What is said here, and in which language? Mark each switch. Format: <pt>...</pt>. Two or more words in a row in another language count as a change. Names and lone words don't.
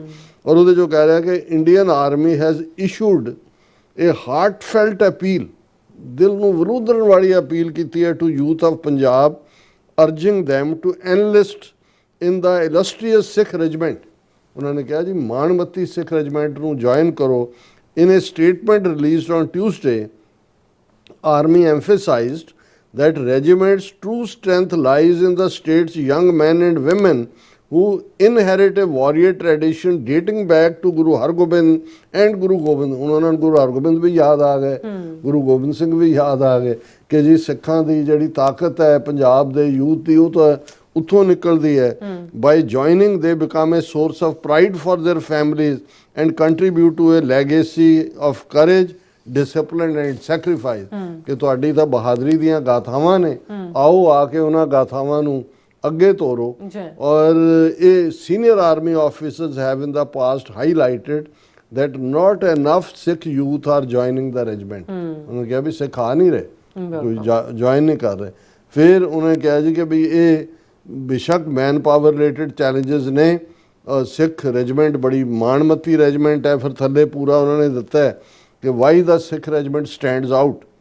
<pa>ਔਰ ਉਹਦੇ 'ਚੋਂ ਕਹਿ ਰਿਹਾ ਕਿ</pa> <en>Indian Army has issued a heartfelt appeal,</en> <pa>ਦਿਲ ਨੂੰ ਵਰੂਦਰਨ ਵਾਲੀ ਅਪੀਲ ਕੀਤੀ ਹੈ</pa> <en>to youth of Punjab, urging them to enlist in the illustrious Sikh Regiment.</en> <pa>ਉਹਨਾਂ ਨੇ ਕਿਹਾ ਜੀ ਮਾਣਮੱਤੀ ਸਿੱਖ ਰੈਜੀਮੈਂਟ ਨੂੰ ਜੁਆਇਨ ਕਰੋ।</pa> <en>In a statement released on Tuesday, Army emphasized that regiment's true strength lies in the state's young men and women who inherit a warrior tradition dating back to Guru Hargobind and Guru Gobind।</en> <pa>ਉਹਨਾਂ ਨੂੰ ਗੁਰੂ ਹਰਗੋਬਿੰਦ ਵੀ ਯਾਦ ਆ ਗਏ, ਗੁਰੂ ਗੋਬਿੰਦ ਸਿੰਘ ਵੀ ਯਾਦ ਆ ਗਏ ਕਿ ਜੀ ਸਿੱਖਾਂ ਦੀ ਜਿਹੜੀ ਤਾਕਤ ਹੈ ਪੰਜਾਬ ਦੇ ਯੂਥ ਦੀ, ਉਹ ਤਾਂ ਉੱਥੋਂ ਨਿਕਲਦੀ ਹੈ।</pa> <en>By joining they become a source of pride for their families and contribute to a legacy of courage, discipline and sacrifice,</en> <pa>ਕਿ ਤੁਹਾਡੀ ਤਾਂ ਬਹਾਦਰੀ ਦੀਆਂ ਗਾਥਾਵਾਂ ਨੇ, ਆਓ ਆ ਕੇ ਉਹਨਾਂ ਗਾਥਾਵਾਂ ਨੂੰ ਅੱਗੇ ਤੋਰੋ। ਔਰ ਇਹ</pa> <en>senior army officers have in the past highlighted that not enough Sikh youth are joining the regiment.</en> <pa>ਉਹਨੇ ਕਿਹਾ ਵੀ ਸਿੱਖ ਆ ਨਹੀਂ ਰਹੇ, ਕੋਈ ਜੁਆਇਨ ਨਹੀਂ ਕਰ ਰਹੇ। ਫਿਰ ਉਹਨੇ ਕਿਹਾ ਜੀ ਕਿ ਵੀ ਇਹ ਬੇਸ਼ੱਕ</pa> <en>manpower related challenges</en> <pa>ਨੇ, ਸਿੱਖ ਰੈਜੀਮੈਂਟ ਬੜੀ ਮਾਣਮੱਤੀ ਰੈਜੀਮੈਂਟ ਹੈ। ਫਿਰ ਥੱਲੇ ਪੂਰਾ ਉਹਨਾਂ ਨੇ ਦਿੱਤਾ ਹੈ ਕਿ</pa> <en>why the Sikh Regiment stands out.</en>